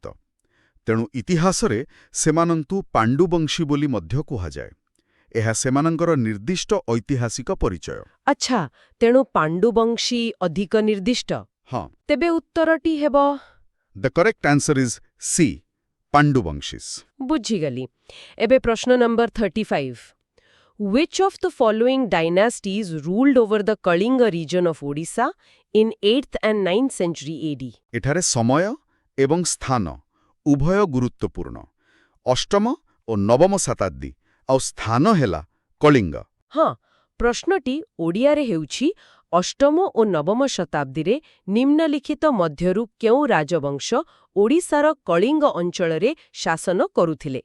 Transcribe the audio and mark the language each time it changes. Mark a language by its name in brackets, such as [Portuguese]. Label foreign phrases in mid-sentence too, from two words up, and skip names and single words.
[Odia] ତେଣୁ ଇତିହାସରେ ସେମାନଙ୍କୁ ପାଣ୍ଡୁବଂଶୀ ବୋଲି ମଧ୍ୟ କୁହାଯାଏ। ଏହା ସେମାନଙ୍କର ନିର୍ଦ୍ଦିଷ୍ଟ ଐତିହାସିକ ପରିଚୟ। ଆଚ୍ଛା, ତେଣୁ ପାଣ୍ଡୁବଂଶୀ ଅଧିକ ନିର୍ଦ୍ଦିଷ୍ଟ। ହଁ, ତେବେ ଉତ୍ତରଟି ହେବ? [English] The correct answer is C, ପାଣ୍ଡୁବଂଶୀସ୍। [Odia] ବୁଝିଗଲି। ଏବେ ପ୍ରଶ୍ନ ନମ୍ବର 35। [English] Which of the following dynasties ruled over the Kalinga region of Odisha in 8th and 9th century AD? [Odia] ଏଠାରେ ସମୟ ଏବଂ ସ୍ଥାନ ଉଭୟ ଗୁରୁତ୍ୱପୂର୍ଣ୍ଣ। ଅଷ୍ଟମ ଓ ନବମ ଶତାବ୍ଦୀ, ଆଉ ସ୍ଥାନ ହେଲା କଳିଙ୍ଗ। ହଁ, ପ୍ରଶ୍ନଟି ଓଡ଼ିଆରେ ହେଉଛି, ଅଷ୍ଟମ ଓ ନବମ ଶତାବ୍ଦୀରେ ନିମ୍ନଲିଖିତ ମଧ୍ୟରୁ କେଉଁ ରାଜବଂଶ ଓଡ଼ିଶାର କଳିଙ୍ଗ ଅଞ୍ଚଳରେ ଶାସନ କରୁଥିଲେ?